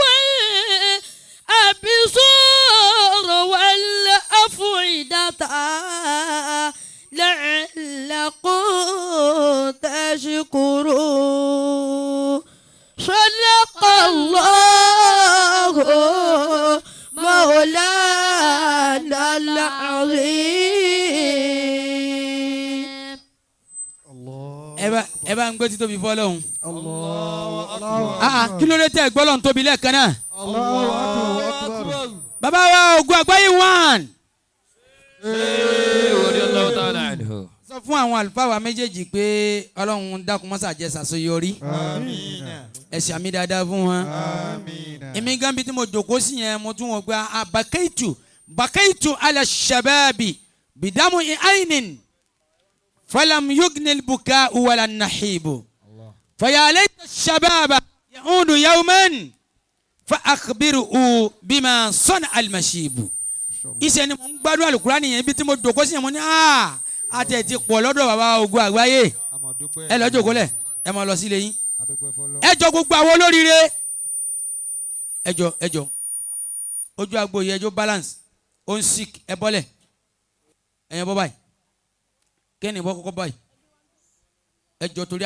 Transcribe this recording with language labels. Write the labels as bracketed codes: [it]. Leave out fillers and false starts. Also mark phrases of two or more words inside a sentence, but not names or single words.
[ar] والأبصار والأفئدة لعلكم تشكرون صدق الله مولانا العظيم. [yo] ẹ bá ń gbé títóbi fọ́lọ́hun. Allah. kí ló dé tẹ́ gbọ́lọ́hun tóbi lẹ́ẹ̀kan náà. [ar] الله أكبر. [yo] bàbá wa Ògo Àgbáyé one. sọ fún àwọn àlùfáà wa méjèèjì pé ọlọ́run dákun mọ́sà jẹ́ ṣàṣeyọrí. Àmín. ẹ ṣàmì dáadáa fún wọn. Àmín. èmi gan bí tí mo jòkó sí yẹn mo tún wọ pé [ar] بكيت على الشباب بدمع عيني فلم يغن البكاء ولا النحيب فيا ليت الشباب يعود يوما فأخبره بما صنع المشيب. [yo] iṣẹ́ ni mo ń gbádùn Al-Qur'ani yẹn bí tí mo jòkó sí yẹn mo ní àtẹ̀ ti pọ̀ lọ́dọ̀ bàbá Ògo Àgbáyé ẹ lọ jòkó lẹ̀ ẹ máa lọ sílé yín ẹ jọ gbogbo àwọn olóríire ẹ jọ ojú agbo yìí ẹ jọ balance ó ń sick ẹ bọ́lẹ̀ ẹ̀yẹn bọ́ báyìí kẹ́ni bọ́ kọ́kọ́ báyìí ẹ jọ torí Ànábì Muhammad